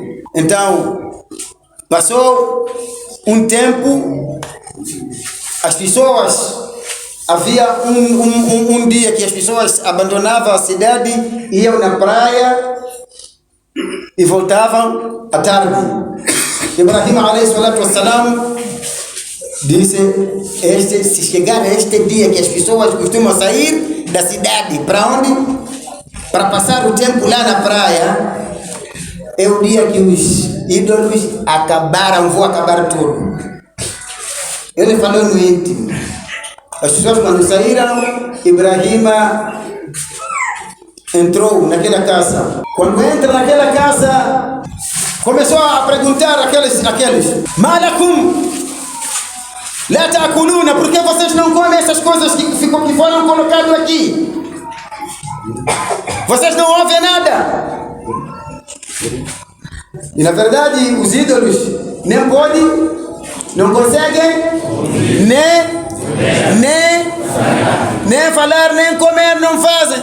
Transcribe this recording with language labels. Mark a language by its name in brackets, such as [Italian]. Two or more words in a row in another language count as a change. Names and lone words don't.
[Portuguese] Então passou um tempo. As pessoas, havia um dia que as pessoas abandonavam a cidade, iam na praia e voltavam à tarde. Ibrahim [Arabic] عليه الصلاة والسلام [Portuguese] disse: se chegar este dia que as pessoas costumam sair da cidade, para onde? Para passar o tempo lá na praia, é o dia que os ídolos acabaram, vou acabar tudo. Ele falou no íntimo. As pessoas, quando saíram, Ibrahim entrou naquela casa. Quando entra naquela casa, começou a perguntar aqueles: [Arabic] ما لكم لا تأكلون, [Portuguese] por que vocês não comem essas coisas que foram colocadas aqui? Vocês não ouvem nada. E na verdade os ídolos nem podem, não conseguem nem falar, nem comer, não fazem.